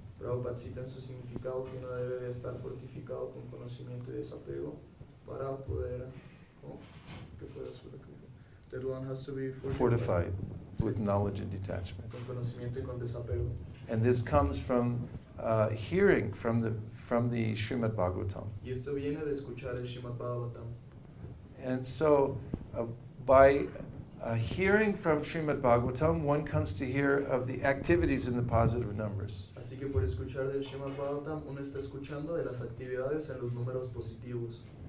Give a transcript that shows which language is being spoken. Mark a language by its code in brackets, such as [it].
[es] Prabhupada cita en su significado que uno debe de estar fortificado con conocimiento y desapego para poder... ¿cómo? ¿Qué fue eso? [en] That one has to be Fortified with knowledge and detachment. [es] con conocimiento y con desapego. [en] And this comes from hearing from the Srimad Bhagavatam. [es] Y esto viene de escuchar el Srimad Bhagavatam. [en] And so by hearing from Srimad Bhagavatam, one comes to hear of the activities in the positive numbers. [es] Así que por escuchar del Srimad Bhagavatam, uno está escuchando de las actividades en los números positivos.